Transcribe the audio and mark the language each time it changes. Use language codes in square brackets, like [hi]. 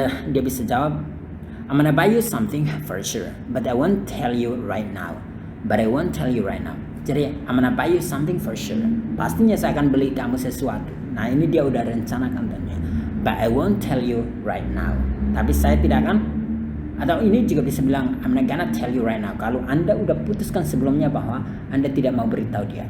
[id] Dia bisa jawab, [en] I'm gonna buy you something for sure, but I won't tell you right now. Jadi I'm gonna buy you something for sure. [id] Pastinya saya akan beli kamu sesuatu. Nah, ini dia udah rencanakan tentunya. [en] But I won't tell you right now. [id] Tapi saya tidak akan, atau ini juga bisa bilang [en] I'm not gonna tell you right now. [id] Kalau Anda udah putuskan sebelumnya bahwa Anda tidak mau beritahu dia.